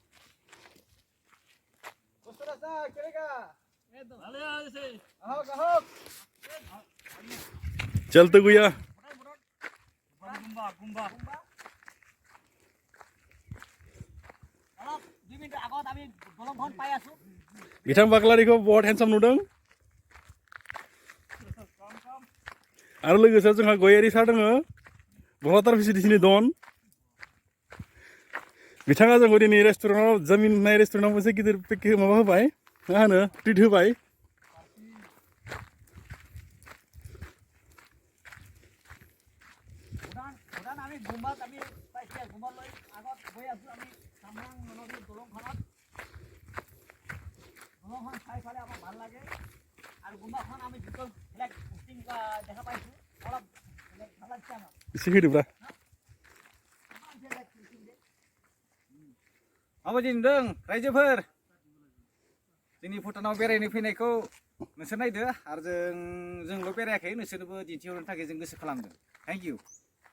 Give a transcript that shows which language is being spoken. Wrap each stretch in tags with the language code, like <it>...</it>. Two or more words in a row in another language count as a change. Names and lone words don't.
<brx>चलते गुया बिथां बाग्लारिखौ बहुत हेन्डसाम नुदों आरो लोगोसे जोंहा गयारि सार दङ बहाटार फेसिलिटिनि दन बिथाङा जोंखौ दिनै रेस्टुरेन्टआव जामिन होननाय रेस्टुरेन्टआव मोनसे गिदिर माबा होबाय मा होनो ट्रिट होबाय</brx> <as>ভূটান আমি গুম্বাত আমি পাইছি গুম্বালৈ আগত গৈ আছো আমি কামৰাং নদীৰ দলংখনত দলংখন চাই ফালে আমাৰ ভাল লাগে আৰু গুম্বাখন আমি যিটো বেলেগ পোষ্টিং দেখা পাইছো অলপ বেলেগ ভাল লাগছে আমাৰ</as> <brx>एसे होदोब्रा माबायदि नुदों रायजोफोर जोंनि भुटानाव बेरायनो फैनायखौ नोंसोर नायदो आरो जोंल' बेरायाखै नोंसोरनोबो दिन्थिहरनो थाखाय जों गोसो खालामदों</brx> <en>thank you</en>